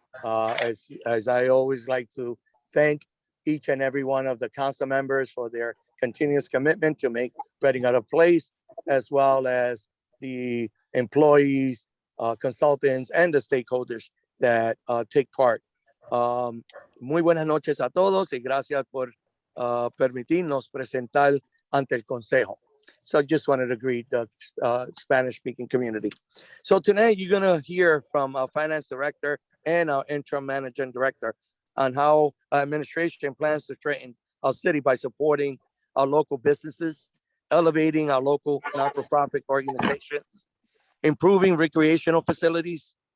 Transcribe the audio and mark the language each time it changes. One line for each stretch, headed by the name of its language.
English: As I always like to thank each and every one of the council members for their continuous commitment to make Reading a place, as well as the employees, consultants, and the stakeholders that take part.
Spanish: Muy buenas noches a todos y gracias por permitirnos presentar ante el Consejo.
English: So I just wanted to greet the Spanish-speaking community. So tonight you're going to hear from our finance director and our interim manager and director on how our administration plans to strengthen our city by supporting our local businesses, elevating our local not-for-profit organizations, improving recreational facilities.